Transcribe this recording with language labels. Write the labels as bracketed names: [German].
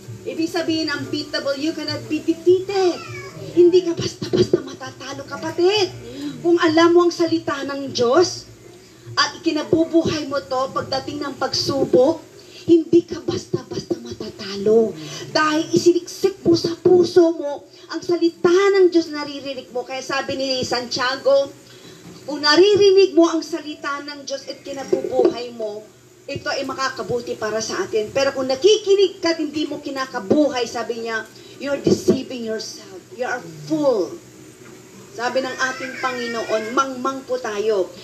[Filipino] Ibig sabihin, [English] unbeatable, you cannot be defeated. [Filipino] Hindi ka basta-basta matatalo, kapatid. Kung alam mo ang salita ng Diyos at ikinabubuhay mo to pagdating ng pagsubok, hindi ka basta-basta matatalo. Dahil isiniksik mo sa puso mo ang salita ng Diyos naririnig mo. Kaya sabi ni Santiago, kung naririnig mo ang salita ng Diyos at kinabubuhay mo, ito ay makakabuti para sa atin. Pero kung nakikinig ka at hindi mo kinakabuhay, sabi niya, [English] you're deceiving yourself. You are full. [Filipino] Sabi ng ating Panginoon, mangmang po tayo.